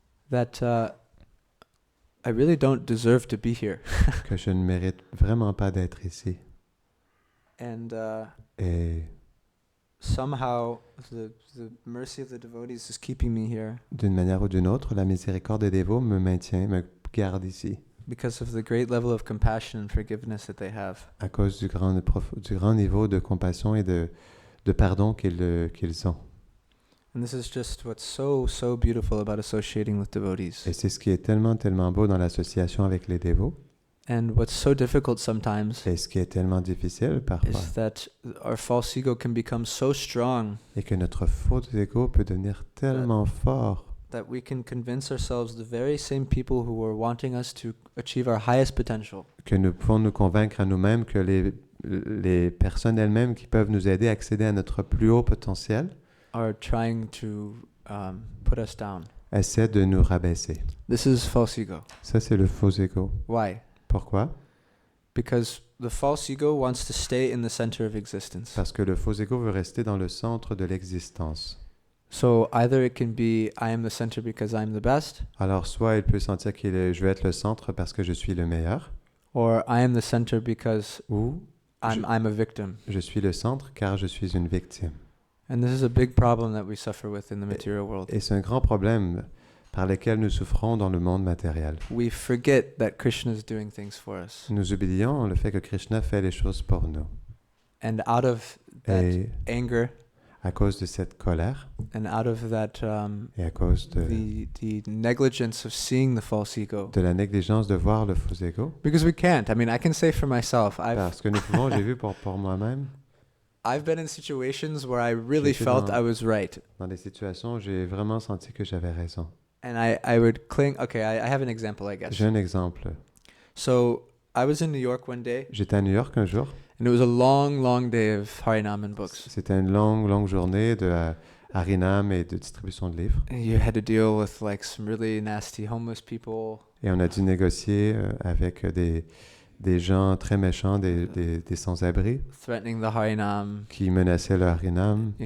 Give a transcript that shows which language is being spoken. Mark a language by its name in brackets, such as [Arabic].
[English] that I really don't deserve to be here. [French] que je ne mérite vraiment pas d'être ici. [English] And [French] Et [English] somehow the mercy of the devotees is keeping me here [French] d'une manière ou d'une autre, la miséricorde des dévots me maintient, me garde ici, [English] because of the great level of compassion and forgiveness that they have. [French] à cause du grand niveau de compassion et de pardon qu'ils ont. [English] And this is just what's so beautiful about associating with devotees. [French] Et c'est ce qui est tellement beau dans l'association avec les dévots. [English] And what's so difficult sometimes [French] Et ce qui est tellement difficile parfois. [English] is that our false ego can become so strong [French] Et que notre faux ego peut devenir tellement fort [English] that we can convince ourselves the very same people who were wanting us to achieve our highest potential [French] que nous pouvons nous convaincre à nous-mêmes que les personnes elles-mêmes qui peuvent nous aider à accéder à notre plus haut potentiel [English] are trying to put us down. [French] essaient de nous rabaisser. [English] This is false ego. [French] Ça, c'est le faux ego. [English] Why? [French] Pourquoi? [English] Because the false ego wants to stay in the center of existence. [French] Parce que le faux ego veut rester dans le centre de l'existence. [English] So either it can be I am the center because I'm the best, [French] Alors, soit il peut sentir je vais être le centre parce que je suis le meilleur, [English] or I am the center because [French] ou [English] I'm a victim. [French] je suis le centre car je suis une victime. [English] And this is a big problem that we suffer with in the material world. [French] Et c'est un grand problème par lequel nous souffrons dans le monde matériel. [English] We forget that Krishna is doing things for us. [French] Nous oublions le fait que Krishna fait les choses pour nous. [English] And out of that [French] Et [English] anger [French] à cause de cette colère [English] and out of that [French] et à cause [English] the negligence of seeing the false ego. [French] de la négligence de voir le faux ego, [English] Because we can't. I mean, I can say for myself, [French] parce que nous pouvons, j'ai vu pour moi-même, [English] I've been in situations where I really [French] J'étais [English] felt [French] dans- [English] I was right. [French] dans des situations où j'ai vraiment senti que j'avais raison. [English] And I would cling. Okay, I have an example, I guess. [French] J'ai un exemple. [English] So I was in New York one day, [French] J'étais à New York un jour. [English] and it was a long day of Harinam and books. [French] C'était une longue journée de Harinam et de distribution de livres. [English] And you had to deal with like some really nasty homeless people. [French] Et on a dû négocier avec des gens très méchants, des sans-abri, [English] Threatening the Harinam, [French] qui menaçaient le Harinam,